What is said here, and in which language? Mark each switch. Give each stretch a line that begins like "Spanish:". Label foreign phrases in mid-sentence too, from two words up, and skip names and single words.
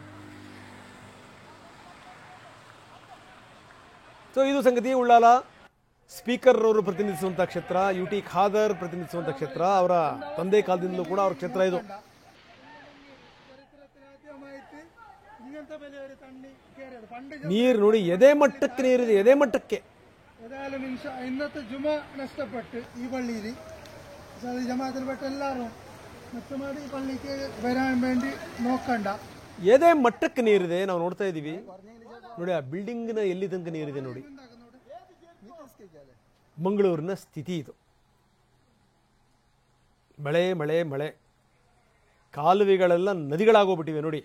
Kannada: ಸೊ ಇದು ಸಂಗತಿ. ಉಳ್ಳಾಲ ಸ್ಪೀಕರ್ ಅವರು ಪ್ರತಿನಿಧಿಸುವಂಥ ಕ್ಷೇತ್ರ, UT ಖಾದರ್ ಪ್ರತಿನಿಧಿಸುವಂಥ ಕ್ಷೇತ್ರ. ಅವರ ತಂದೆ ಕಾಲದಿಂದಲೂ ಕೂಡ ಅವ್ರ ಕ್ಷೇತ್ರ ಇದು. ನೀರು ನೋಡಿ, ಎದೆ ಮಟ್ಟಕ್ಕೆ ನೀರಿದೆ, ಎದೆ ಮಟ್ಟಕ್ಕೆ.
Malayalam: ഇന്നത്തെ ജുമ നഷ്ടപ്പെട്ട് ഈ പള്ളിയിൽ ജമാഅത്തിൽപ്പെട്ട എല്ലാവരും മെച്ചമാടി ഈ പള്ളിക്ക് വരാൻ വേണ്ടി നോക്കണ്ട.
Kannada: ಎದೆ ಮಟ್ಟಕ್ಕೆ ನೀರಿದೆ. ನಾವು ನೋಡ್ತಾ ಇದ್ದೀವಿ ನೋಡಿ. ಆ ಬಿಲ್ಡಿಂಗ್ನ ಎಲ್ಲಿ ತನಕ ನೀರಿದೆ ನೋಡಿ. ಮಂಗಳೂರಿನ ಸ್ಥಿತಿ ಇದು. ಮಳೆ ಮಳೆ ಮಳೆ. ಕಾಲುವೆಗಳೆಲ್ಲ ನದಿಗಳಾಗೋಗ್ಬಿಟ್ಟಿವೆ ನೋಡಿ.